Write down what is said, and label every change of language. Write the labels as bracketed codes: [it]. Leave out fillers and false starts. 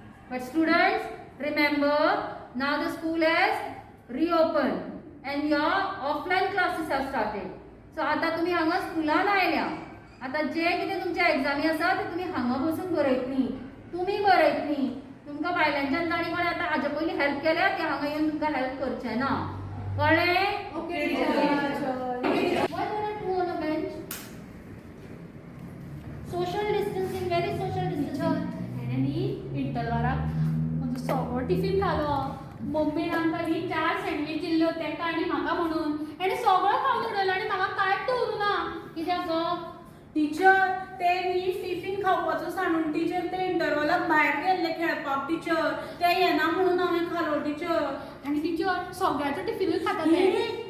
[en] But students remember now the school has reopen and your offline classes have started. [kok] सो आतां तुमी हांगा स्कुलान आयल्या. आतां जे कितें तुमच्या एग्जामी आसा ते तुमी हांगा बसून बरयतली. तुमी बरयतली. तुमकां भायल्यांच्यान तांणी कोणें आतां हाजे पयलीं हेल्प केल्या ते हांगा येवन तुमकां हेल्प करचें ना. कळ्ळें? Okay teacher. [en] Why there are two on a bench? Social distancing, very social distancing. [kok] हेणे न्ही इंटरवराक म्हजो सगळो टिफीन खालो. मम्मीन आमकां न्ही 4 सँडवीच दिल्ल्यो तेका आनी म्हाका म्हणून. हेणे सगळो खावन उडयलो आनी म्हाका कांयच दवरूं ना. कित्याक गो? टीचर ते न्ही टिफीन खावपाचो सांडून टीचर ते इंटरवलाक भायर गेल्ले खेळपाक टीचर. ते येना म्हणून हांवें खालो टीचर. आनी टिचर सगळ्याचो टिफिनूय खाता ते.